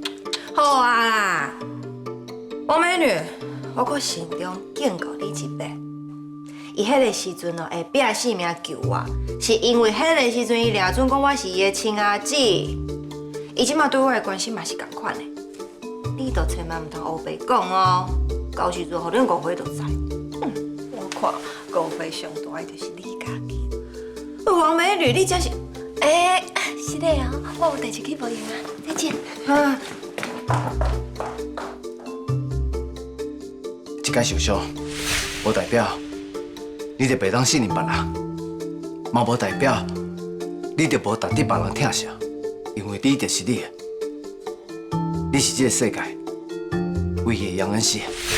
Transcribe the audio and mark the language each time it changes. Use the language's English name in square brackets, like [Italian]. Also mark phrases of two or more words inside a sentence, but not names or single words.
[Min Nan Chinese] 好啊啦，王美女，我搁心中敬过你一百。伊迄个时阵哦，会拼性命救我，是因为迄个时阵伊掠准讲我是伊的亲阿姊。伊即马对我的关心嘛是共款的，你都千万毋通黑白讲哦，到时阵互恁误会就知。我看误会上大的就是你家己。王美女，你真是…… 是的啊，我有代志去无用啊，再见。一解受伤，无代表你就袂当信任别人，嘛无代表你就无值得别人疼惜，因为你就是你，你是这个世界唯一的杨恩熙。